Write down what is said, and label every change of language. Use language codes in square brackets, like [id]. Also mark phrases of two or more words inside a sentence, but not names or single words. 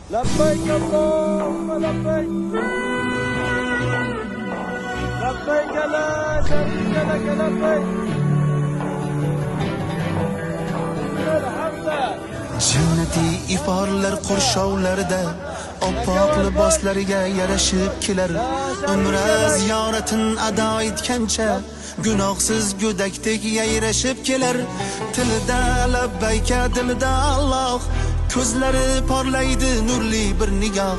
[ar] لبيك اللهم لبيك لبيك لا شريك لك لبيك الحمد [uz] Jannati iforlar qurshovlarda oppoq liboslariga yarashib kelar. Umra ziyoratin ado etgancha gunohsiz go'dakdek yayrashib kelar. Tilida labbayka, dilida Alloh, ko'zlari porlaydi nurli bir nigoh.